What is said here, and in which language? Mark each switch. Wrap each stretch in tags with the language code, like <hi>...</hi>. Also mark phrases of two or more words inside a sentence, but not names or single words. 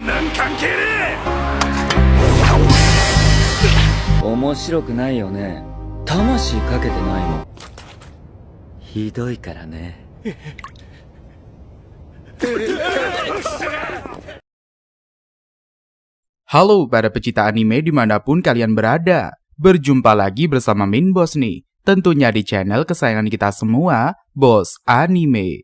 <ja>関係ねえ。面白くないよね。魂かけてないもん。ひどいからね。</ja> <id>Halo para pecinta anime dimanapun kalian berada. Berjumpa lagi bersama Min Boss nih. Tentunya di channel kesayangan kita semua, Boss Anime.</id>